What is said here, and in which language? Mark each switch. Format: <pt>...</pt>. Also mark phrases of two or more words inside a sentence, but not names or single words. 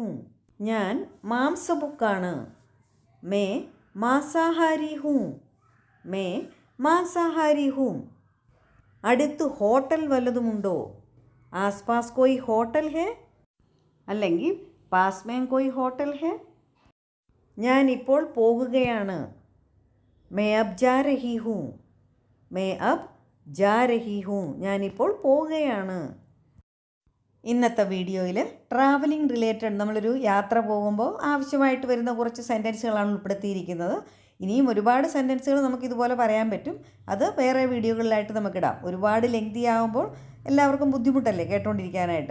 <ml>ഞാൻ മാംസഭുക്കാണ്.</ml> <hi>मैं मांसाहारी हूँ. मैं मांसाहारी हूँ.</hi> <ml>അടുത്ത് ഹോട്ടൽ വല്ലതുമുണ്ടോ?</ml> <hi>आसपास कोई होटल है അല്ലെങ്കിൽ पास में कोई होटल है.</hi> <ml>ഞാനിപ്പോൾ പോകുകയാണ്.</ml> <hi>मैं अब जा रही हूँ. मैं अब जा रही हूँ.</hi> <ml>ഞാനിപ്പോൾ പോവുകയാണ്. ഇന്നത്തെ വീഡിയോയിൽ</ml> <en>travelling related</en> <ml>നമ്മളൊരു യാത്ര പോകുമ്പോൾ ആവശ്യമായിട്ട് വരുന്ന കുറച്ച് സെൻറ്റൻസുകളാണ് ഉൾപ്പെടുത്തിയിരിക്കുന്നത്. ഇനിയും ഒരുപാട് സെൻറ്റൻസുകൾ നമുക്കിതുപോലെ പറയാൻ പറ്റും. അത് വേറെ വീഡിയോകളിലായിട്ട് നമുക്കിടാം. ഒരുപാട് ലെങ്തി ആകുമ്പോൾ എല്ലാവർക്കും ബുദ്ധിമുട്ടല്ലേ കേട്ടുകൊണ്ടിരിക്കാനായിട്ട്.</ml>